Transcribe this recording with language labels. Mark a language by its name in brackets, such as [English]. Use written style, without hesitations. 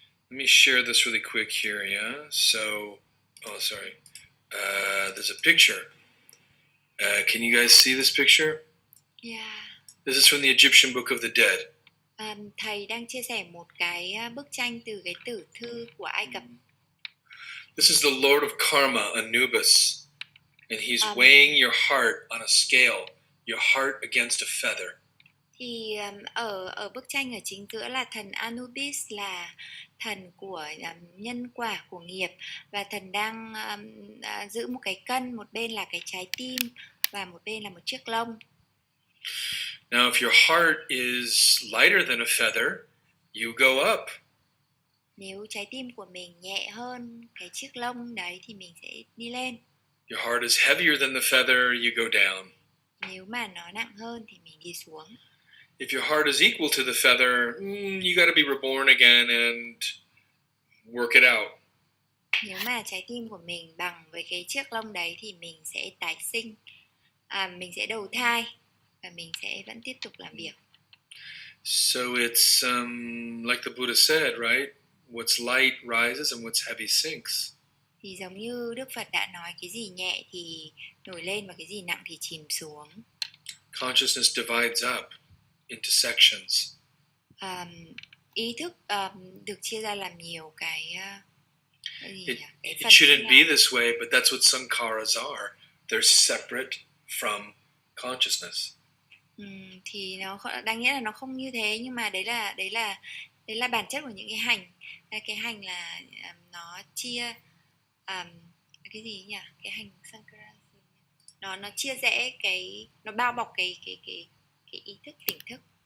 [English] Let me share this really quick here. Yeah. So, sorry. There's a picture. Can you guys see this picture? Yeah. This is from the Egyptian Book of the Dead. [Vietnamese] Thầy đang chia sẻ một cái bức tranh từ cái tử thư của Ai Cập. [English] This is the Lord of Karma, Anubis, and he's weighing your heart on a scale, your heart against a feather. [Vietnamese] Thì ở bức tranh ở chính giữa là thần Anubis, là thần của nhân quả, của nghiệp, và thần đang giữ một cái cân, một bên là cái trái tim và một bên là một chiếc lông. [English] Now, if your heart is lighter than a feather, you go up. [Vietnamese] Nếu trái tim của mình nhẹ hơn cái chiếc lông đấy thì mình sẽ đi lên. [English] Your heart is heavier than the feather, you go down. [Vietnamese] Nếu mà nó nặng hơn thì mình đi xuống. [English] If your heart is equal to the feather, you got to be reborn again and work it out. [Vietnamese] Nếu mà trái tim của mình bằng với cái chiếc lông đấy thì mình sẽ tái sinh, mình sẽ đầu thai, và mình sẽ vẫn tiếp tục làm việc. [English] So it's like the Buddha said, right? What's light rises and what's heavy sinks. [Vietnamese] Thì giống như Đức Phật đã nói, cái gì nhẹ thì nổi lên và cái gì nặng thì chìm xuống. [English] Consciousness divides up into sections. [Vietnamese] Ý thức được chia ra làm nhiều cái [English] It shouldn't be this way, but that's what sankharas are. They're separate from consciousness. [Vietnamese] Thì nó đáng nghĩa là nó không như thế, nhưng mà đấy là bản chất của những cái hành. Cái hành là nó chia cái gì nhỉ? Cái hành sankara, nó chia rẽ cái, nó bao bọc cái ý thức, tỉnh thức.